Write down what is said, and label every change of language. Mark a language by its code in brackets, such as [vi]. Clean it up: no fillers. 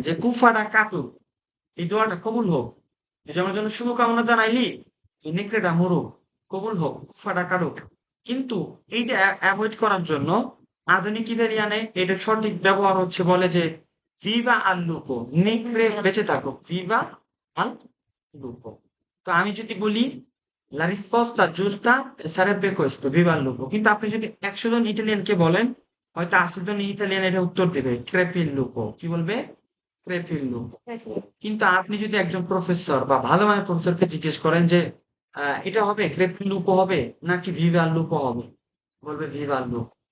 [bn] যে কুফাটা কাটুক, এই দোয়াটা কবুল হোক, এই যে আমার জন্য শুভকামনা জানাইলি, এই নেকড়েটা মরুক, কবুল হোক, কুফাটা কাটুক। কিন্তু এইটা অ্যাভয়েড করার জন্য আধুনিক ইতালিয়ানে এটার সঠিক ব্যবহার হচ্ছে, বলে যে [it] ভিভা আল লুপো, [bn] নেকড়ে বেঁচে থাকুক, ভিভা আল লুপো। [it] তো আমি যদি বলি la risposta giusta sarebbe questo, viva il lupo। [bn] কিন্তু আপনি যদি 100 জন ইটালিয়ানকে বলেন, হয়তো 80 জন ইটালিয়ান এটা উত্তর দেবে [it] ক্রেপি il lupo। [bn] কি বলবে? Crepey il lupo। কিন্তু আপনি যদি একজন প্রফেসর বা ভালো মানের প্রফেসরকে জিজ্ঞেস করেন যে এটা হবে [it] ক্রেপি লুপো [bn] হবে নাকি [it] ভিভা লুপো [bn] হবে, বলবে ভিভা লুপো।